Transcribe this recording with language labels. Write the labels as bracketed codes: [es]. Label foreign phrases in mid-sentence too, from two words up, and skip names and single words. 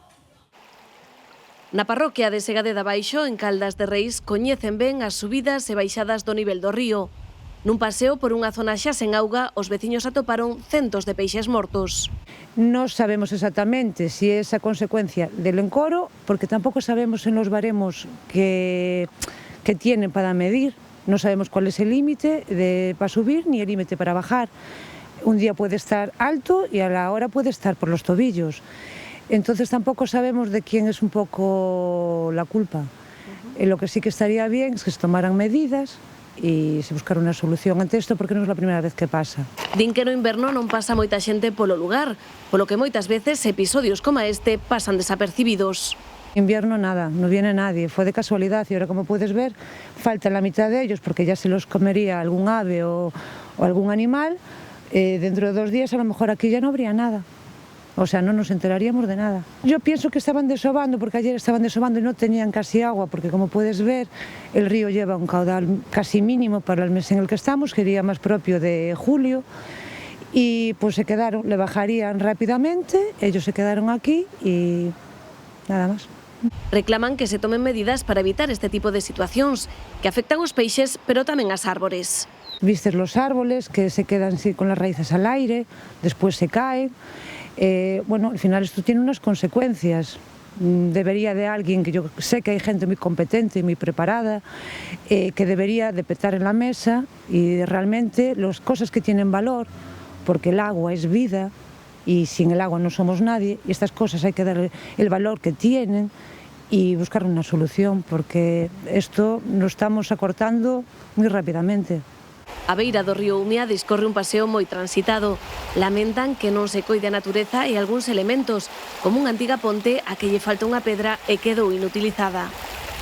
[gl] Na parroquia de Segade de Baixo, en Caldas de Reis, coñecen ben as subidas e baixadas do nivel do río. Nun paseo por unha zona xa sen auga, os veciños atoparon centos de peixes mortos. Non sabemos exactamente se é esa consecuencia del encoro, porque tampouco sabemos [es] en los baremos que tienen para medir. No sabemos cuál es el límite para subir ni el límite para bajar. Un día puede estar alto y a la hora puede estar por los tobillos. Entonces tampoco sabemos de quién es un poco la culpa. Lo que sí que estaría bien es que se tomaran medidas [gl] e se buscara unha solución ante isto, porque non é a primeira vez que pasa. Din que no inverno non pasa moita xente polo lugar, polo que moitas veces episodios como este pasan desapercibidos. [es] Invierno nada, no viene nadie, fue de casualidad y ahora, como puedes ver, falta la mitad de ellos porque ya se los comería algún ave o algún animal. Dentro de 2 días a lo mejor aquí ya no habría nada, o sea, no nos enteraríamos de nada. Yo pienso que estaban desovando, porque ayer estaban desovando y no tenían casi agua, porque como puedes ver el río lleva un caudal casi mínimo para el mes en el que estamos, que sería más propio de julio, y pues se quedaron, le bajarían rápidamente, ellos se quedaron aquí y nada más. [gl] Reclaman que se tomen medidas para evitar este tipo de situacións que afectan os peixes, pero tamén as árbores. [es] Vistes los árboles que se quedan así con las raíces al aire, después se caen. Bueno, al final esto tiene unas consecuencias. Debería de alguien, que yo sé que hay gente muy competente y muy preparada, que debería de petar en la mesa y realmente las cosas que tienen valor, porque el agua es vida, y sin el agua no somos nadie, y estas cosas hay que darle el valor que tienen y buscar una solución, porque esto lo estamos acortando muy rápidamente. [gl] A beira do río Umia discorre un paseo moi transitado. Lamentan que non se coide a natureza e algúns elementos, como unha antiga ponte a que lle falta unha pedra e quedou inutilizada.